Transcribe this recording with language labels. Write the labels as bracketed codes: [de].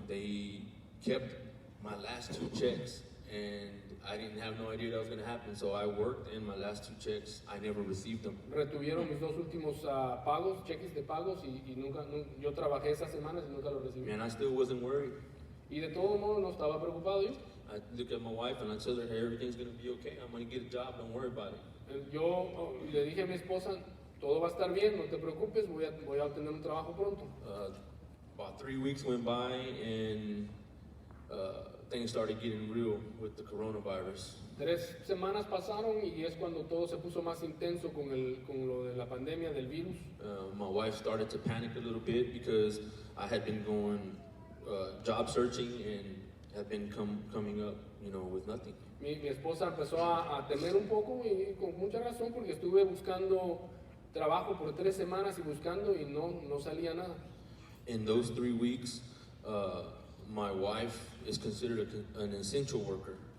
[en] They kept my last 2 checks, and I didn't have no idea that was going to happen. So I worked, and my last 2 checks, I never received them. [es] Retuvieron mis 2 últimos pagos, cheques de pagos, y nunca, yo trabajé esas semanas y nunca los recibí. [en] And I still wasn't worried. [es] Y de todo modo no estaba preocupado yo. [en] I look at my wife and I tell her, hey, everything's going to be okay. I'm going to get a job. Don't worry about it. [es] Yo le dije a mi esposa, todo va a estar bien, no te preocupes, voy a obtener un trabajo pronto. [en] About 3 weeks went by, and things started getting real with the coronavirus. [es] 3 semanas pasaron y es cuando todo se puso más intenso con lo de la pandemia del virus. [en] My wife started to panic a little bit because I had been going job searching and had been coming up, with nothing. [es] Mi esposa empezó a temer un poco y con mucha razón porque estuve buscando trabajo por 3 semanas y buscando y no salía nada. [en] In those 3 weeks, my wife is considered an essential worker.